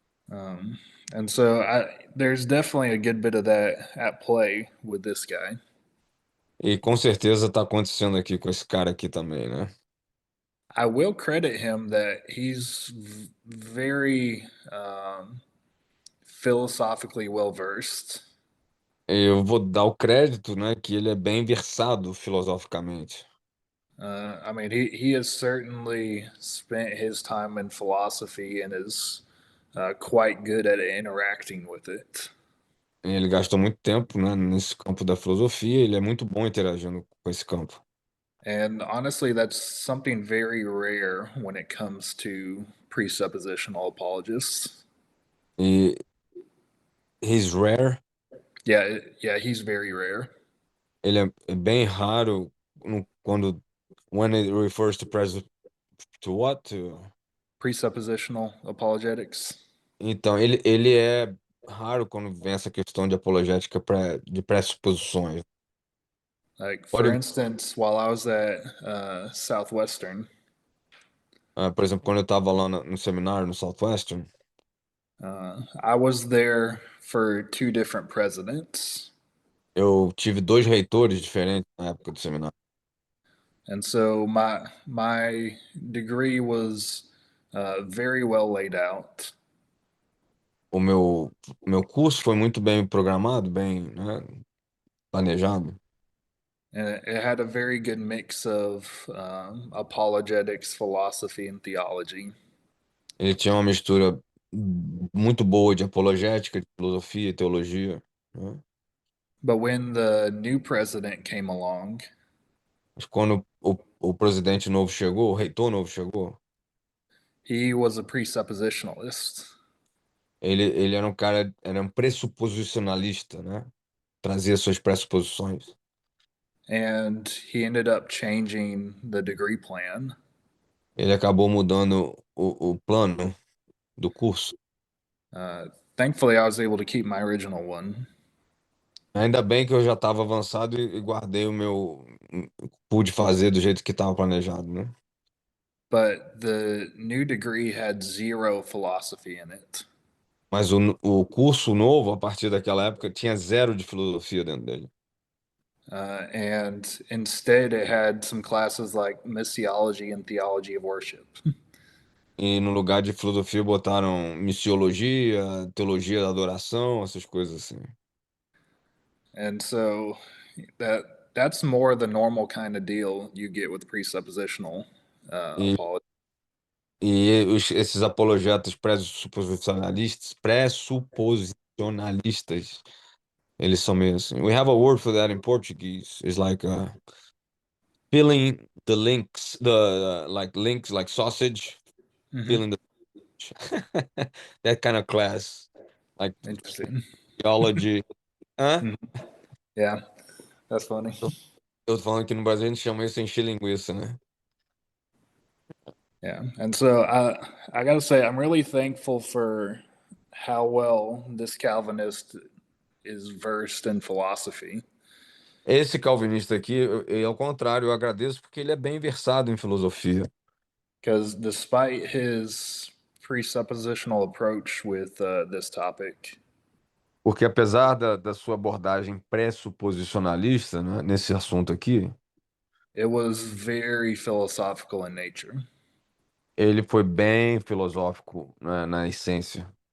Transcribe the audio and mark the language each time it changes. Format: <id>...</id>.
<en>Um, and so there's definitely a good bit of that at play with this guy.</en> <pt>E com certeza está acontecendo aqui com esse cara aqui também, né?</pt> <en>I will credit him that he's very philosophically well versed.</en> <pt>Eu vou dar o crédito, né, que ele é bem versado filosoficamente.</pt> <en>I mean, he has certainly spent his time in philosophy and is quite good at interacting with it.</en> <pt>Ele gastou muito tempo, né, nesse campo da filosofia, ele é muito bom interagindo com esse campo.</pt> <en>And honestly, that's something very rare when it comes to presuppositional apologists. E he's rare, Yeah, he's very rare.</en> <pt>ele é bem raro quando</pt> <en>when it refers to what? Presuppositional apologetics.</en> <pt>Então, ele é raro quando vem essa questão de apologética de pressuposições.</pt> <en>Like, What for do- instance, while I was at Southwestern,</en> <pt>por exemplo, quando eu estava lá no seminário no Southwestern,</pt> <en>I was there for two different presidents.</en> <pt>eu tive dois reitores diferentes na época do seminário.</pt> <en>And so my degree was very well laid out.</en> <pt>O meu curso foi muito bem programado, bem, né, planejado.</pt> <en>And it had a very good mix of apologetics, philosophy, and theology.</en> <pt>Ele tinha uma mistura muito boa de apologética, de filosofia e teologia, né?</pt> <en>But when the new president came along,</en> <pt>Mas quando o presidente novo chegou, o reitor novo chegou,</pt> <en>he was a presuppositionalist.</en> <pt>ele era um pressuposicionalista, né? Trazia suas pressuposições.</pt> <en>And he ended up changing the degree plan.</en> <pt>Ele acabou mudando o plano do curso.</pt> <en>Thankfully, I was able to keep my original one.</en> <pt>Ainda bem que eu já estava avançado e guardei o meu. Pude fazer do jeito que estava planejado, né?</pt> <en>But the new degree had zero philosophy in it.</en> <pt>Mas o curso novo, a partir daquela época, tinha zero de filosofia dentro dele.</pt> <en>And instead, it had some classes like missiology and theology of worship.</en> <pt>E no lugar de filosofia botaram missiologia, teologia da adoração, essas coisas assim.</pt> <en>And so that's more the normal kind of deal you get with presuppositional</en> <pt>E,</pt> <en>apology.</en> <pt>esses apologetas pressuposicionalistas, eles são meio assim.</pt> <en>We have a word for that in Portuguese. It's like filling the links, like links, like sausage, Mhm. filling the that kind of class, like Interesting. theology. Hã? Mhm. Yeah, that's funny.</en> <pt>Eu tô falando que no Brasil a gente chama isso de encher linguiça, né?</pt> <en>Yeah, and so I got to say I'm really thankful for how well this Calvinist is versed in philosophy.</en> <pt>Esse calvinista aqui, ao contrário, eu agradeço porque ele é bem versado em filosofia.</pt> <en>Because despite his presuppositional approach with this topic,</en> <pt>Porque apesar da sua abordagem pressuposicionalista, né, nesse assunto aqui,</pt> <en>it was very philosophical in nature.</en> <pt>ele foi bem filosófico, né, na essência.</pt>